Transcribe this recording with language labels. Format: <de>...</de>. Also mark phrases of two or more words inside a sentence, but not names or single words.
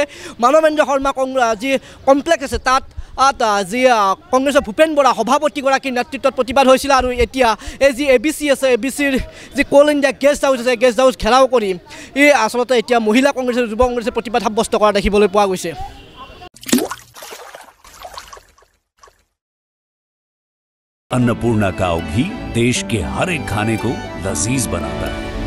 <as>মানৱেন্দ্ৰ শৰ্মা যি কমপ্লেক্স আছে তাত যি কংগ্ৰেছৰ ভূপেন বৰা সভাপতিগৰাকীৰ নেতৃত্বত প্ৰতিবাদ হৈছিলে। আৰু এতিয়া এই যি ABC আছে, ABCৰ যি কোল ইণ্ডিয়া</as> <en>guest house</en> <as>আছে,</as> <en>guest house</en> <as>ঘেৰাও কৰি আচলতে এতিয়া মহিলা কংগ্ৰেছে, যুৱ কংগ্ৰেছে প্ৰতিবাদ সাব্যস্ত কৰা দেখিবলৈ পোৱা গৈছে।</as> <hi>अन्नपूर्णा काव घी देश के हर एक खाने को लजीज बनाता है।</hi>